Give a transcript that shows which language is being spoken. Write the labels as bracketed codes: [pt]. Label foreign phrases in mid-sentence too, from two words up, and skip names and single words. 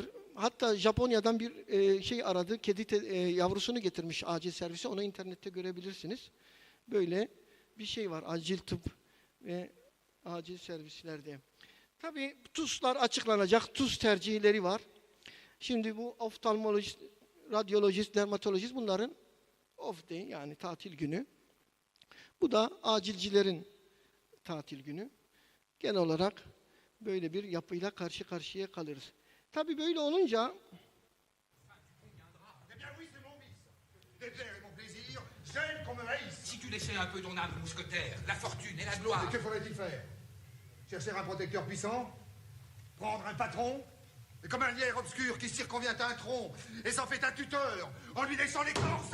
[tr] Hatta Japonya'dan bir şey aradı. Kedi yavrusunu getirmiş acil servise. Onu internette görebilirsiniz. Böyle bir şey var. Acil tıp ve acil servislerde. Tabii TUS'lar açıklanacak. TUS tercihleri var. Şimdi bu oftalmolojist, radyolojist, dermatolojist bunların [en] off day [tr] yani tatil günü. Bu da acilcilerin tatil günü. Genel olarak böyle bir yapıyla karşı karşıya kalırız. Tabii böyle olunca [fr] Si tu laissais un peu ton âme de mousquetaire, la fortune et la gloire. Et que faudrait-il faire? Chercher un protecteur puissant? Prendre un patron? Et comme un lierre obscur qui circonvient un tronc et s'en fait un tuteur en lui laissant l'écorce?